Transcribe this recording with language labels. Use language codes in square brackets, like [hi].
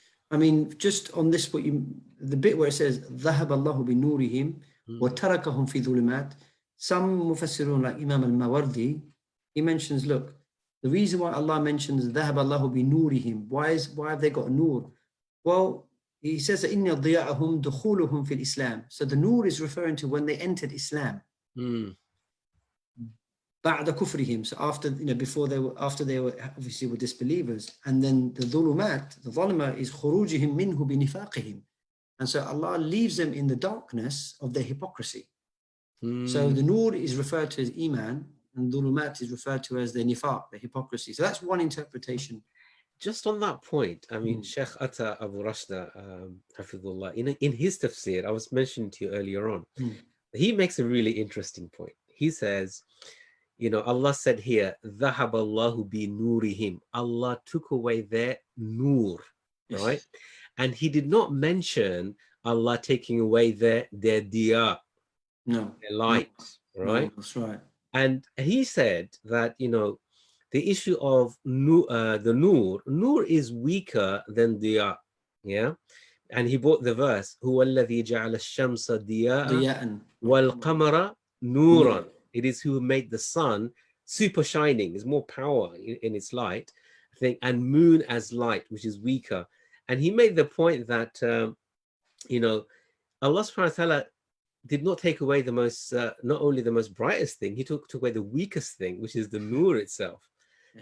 [en] I mean, just on this, the bit where it says, [ar] ذهب الله بنورهم وتركهم في ظلمات. [en] Some mufassirun like Imam al-Mawardi, he mentions, look, the reason why Allah mentions [ar] ذهب الله بنورهم, [en] why have they got nur? Well, he says that [ar] إن ضياءهم دخولهم في الإسلام. [en] So the nur is referring to when they entered Islam. [ar] بعد كفرهم. [en] So after, before after they were obviously were disbelievers. And then the ظلمات, the ظلمة is [ar] خروجهم منه بنفاقهم. [en] And so Allah leaves them in the darkness of their hypocrisy. So the nur is referred to as iman, and dhulumat is referred to as the nifaq, the hypocrisy. So that's one interpretation. Just on that point, I mean, Sheikh Atta Abu Rashda, Hafidullah, in his tafsir, I was mentioning to you earlier on, he makes a really interesting point. He says, Allah said here, [ar] ذَهَبَ اللَّهُ بِنُورِهِمْ. [en] Allah took away their nur, right? And he did not mention Allah taking away their diya, their light, right? No, that's right. And he said that, the issue of the nur is weaker than diya, yeah? And he brought the verse, [ar] هُوَ الَّذِي جَعَلَ الشَّمْسَ ضِيَاءً وَالْقَمَرَ نُورًا. [en] It is who made the sun super shining, is more power in its light, I think, and moon as light, which is weaker. And he made the point that, Allah subhanahu wa ta'ala did not take away the most, not only the most brightest thing, he took away the weakest thing, which is the nur itself. Yeah.